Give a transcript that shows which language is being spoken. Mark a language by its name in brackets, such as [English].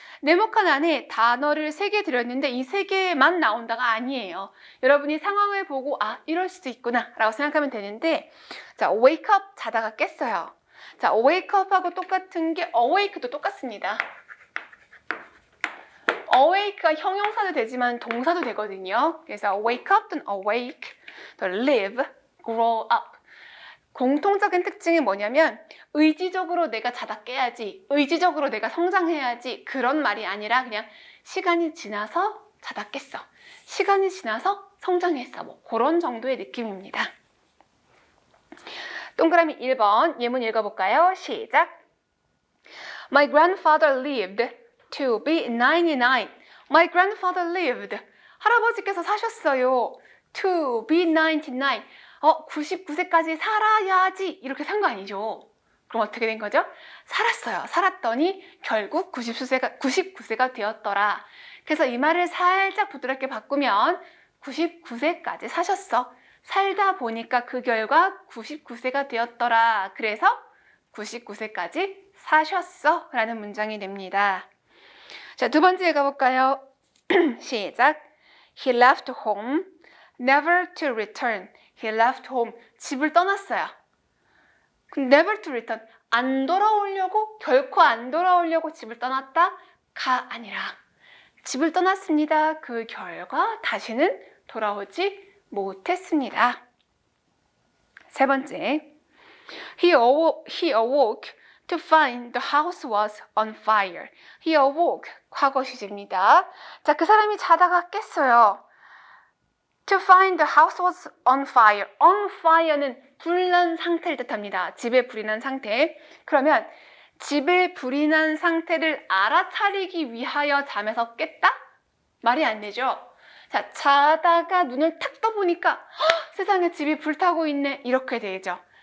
[Korean] 네모칸 안에 단어를 3개 드렸는데 이 3개만 나온다가 아니에요. 여러분이 상황을 보고 이럴 수도 있구나 라고 생각하면 되는데 자, wake up 자다가 깼어요. 자, wake up하고 똑같은 게 awake도 똑같습니다. awake가 형용사도 되지만 동사도 되거든요. 그래서 wake up 또는 awake, 또 live, grow up. 공통적인 특징이 뭐냐면 의지적으로 내가 자다 깨야지, 의지적으로 내가 성장해야지 그런 말이 아니라 그냥 시간이 지나서 자다 깼어. 시간이 지나서 성장했어. 뭐 그런 정도의 느낌입니다. 동그라미 1번 예문 읽어볼까요? 시작. [English] My grandfather lived to be 99. My grandfather lived. [Korean] 할아버지께서 사셨어요. [English] To be 99. [Korean] 99세까지 살아야지. 이렇게 산 거 아니죠. 그럼 어떻게 된 거죠? 살았어요. 살았더니 결국 99세가 되었더라. 그래서 이 말을 살짝 부드럽게 바꾸면 99세까지 사셨어. 살다 보니까 그 결과 99세가 되었더라. 그래서 99세까지 사셨어. 라는 문장이 됩니다. 자, 두 번째 읽어볼까요? 시작. [English] He left home, never to return. He left home. [Korean] 집을 떠났어요. [English] never to return. [Korean] 안 돌아오려고, 결코 안 돌아오려고 집을 떠났다가 아니라 집을 떠났습니다. 그 결과 다시는 돌아오지 못했습니다. 세 번째. [English] He awoke to find the house was on fire. He awoke. [Korean] 과거 시제입니다. 자, 그 사람이 자다가 깼어요. [English] To find the house was on fire. [Korean] On fire는 불난 상태를 뜻합니다. 집에 불이 난 상태. 그러면 집에 불이 난 상태를 알아차리기 위하여 잠에서 깼다? 말이 안 되죠. 자, 자다가 눈을 탁 떠보니까 세상에 집이 불타고 있네. 이렇게 되죠.